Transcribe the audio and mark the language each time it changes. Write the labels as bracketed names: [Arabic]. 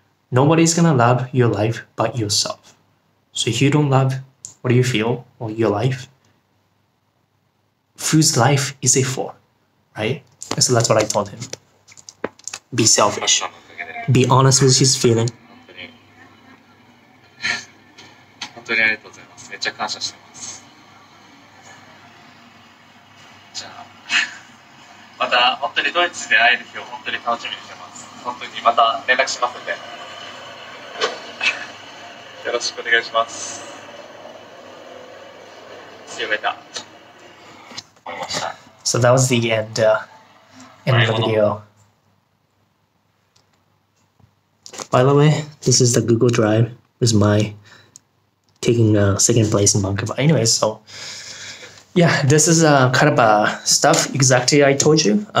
[English] Nobody's gonna love your life but yourself. So if you don't love what you feel or your life, whose life is it for, right? So that's what I told him. Be selfish. Be honest with his feeling. [Japanese] 本当にありがとうございます。めっちゃ感謝してます。じゃあ、また本当にドイツで会える日を本当に楽しみにしてます。本当にまた連絡しますので、よろしくお願いします。 [English] See you later. So that was the end of the video. By the way, this is the Google Drive with my taking second place in Vancouver. Anyway, so yeah, this is kind of stuff exactly I told you.